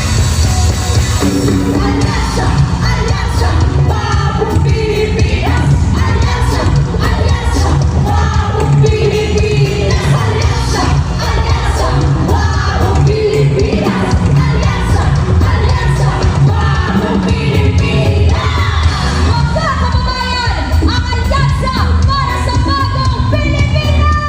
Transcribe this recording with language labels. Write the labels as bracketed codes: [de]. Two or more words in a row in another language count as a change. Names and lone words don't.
[tl] Alianza, Alianza, Bagong Pilipinas! Alianza, Alianza, Bagong Pilipinas! Alianza, Alianza, Bagong Pilipinas! Alianza, Alianza, Bagong Pilipinas! Mga kababayan, ang alyansa para sa bagong Pilipinas!